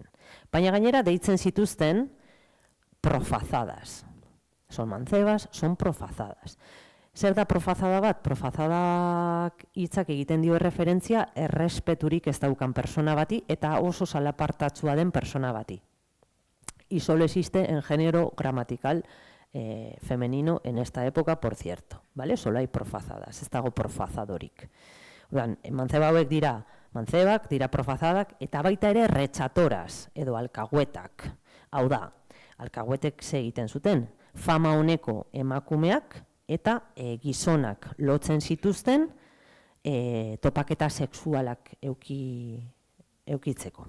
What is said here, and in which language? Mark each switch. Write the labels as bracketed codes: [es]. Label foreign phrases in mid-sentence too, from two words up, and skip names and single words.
[eu] Baina gainera, deitzen zituzten profazadas. [es] Son mancebas, son profazadas. [eu] Zer da profazada bat? Profazadak hitzak egiten dio referentzia errespeturik ez daukan persona bati eta oso salapartatsua den persona bati. [es] Y solo existe en género gramatical femenino en esta época, por cierto. ¿Vale? Solo hay profazadas, [eu] ez dago profazadorik. Manzeba hauek dira manzebak, dira profazadak, eta baita ere retxatoras edo alkahuetak. Hau da, alkahuetek egiten zuten, fama honeko emakumeak eta gizonak lotzen zituzten topaketa sexualak eukitzeko.